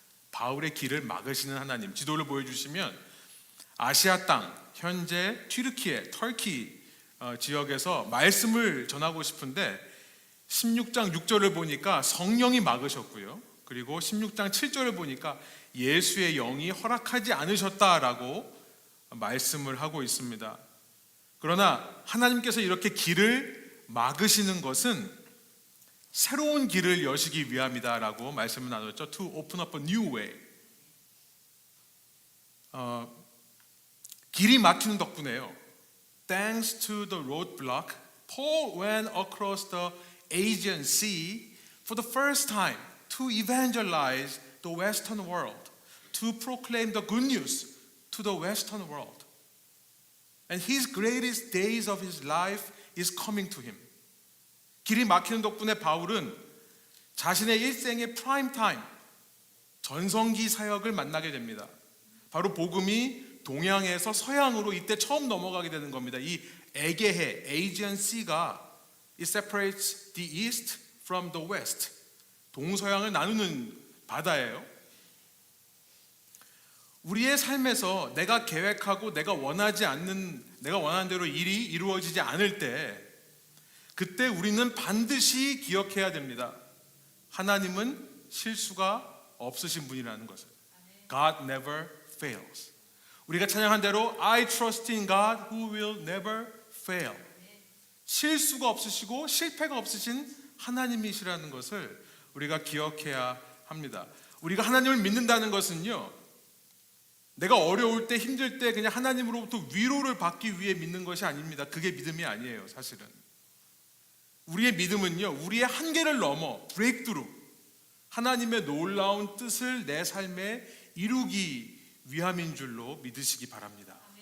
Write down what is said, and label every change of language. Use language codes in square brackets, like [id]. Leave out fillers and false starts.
[ko] 바울의 길을 막으시는 하나님, 지도를 보여주시면 아시아 땅, 현재 튀르키예, 터키 지역에서 말씀을 전하고 싶은데 16장 6절을 보니까 성령이 막으셨고요, 그리고 16장 7절을 보니까 예수의 영이 허락하지 않으셨다라고 말씀을 하고 있습니다. 그러나 하나님께서 이렇게 길을 막으시는 것은 새로운 길을 여시기 위함이다라고 말씀을 나눴죠. [en] To open up a new way. [ko] 길이 막히는 덕분에요, [en] Thanks to the roadblock, Paul went across the Aegean Sea for the first time to evangelize the Western world, to proclaim the good news to the Western world. And his greatest days of his life is coming to him. [ko] 길이 막히는 덕분에 바울은 자신의 일생의 프라임 타임, 전성기 사역을 만나게 됩니다. 바로 복음이 동양에서 서양으로 이때 처음 넘어가게 되는 겁니다. 이 에게해, [en] Aegean Sea가 it separates the east from the west. [ko] 동서양을 나누는 바다예요. 우리의 삶에서 내가 계획하고 내가 원하는 대로 일이 이루어지지 않을 때, 그때 우리는 반드시 기억해야 됩니다. 하나님은 실수가 없으신 분이라는 것을. [en] God never fails. [ko] 우리가 찬양한 대로 [en] I trust in God who will never fail. [ko] 실수가 없으시고 실패가 없으신 하나님이시라는 것을 우리가 기억해야 합니다. 우리가 하나님을 믿는다는 것은요, 내가 어려울 때, 힘들 때 그냥 하나님으로부터 위로를 받기 위해 믿는 것이 아닙니다. 그게 믿음이 아니에요, 사실은. 우리의 믿음은요, 우리의 한계를 넘어 브레이크트루, 하나님의 놀라운 뜻을 내 삶에 이루기 위함인 줄로 믿으시기 바랍니다.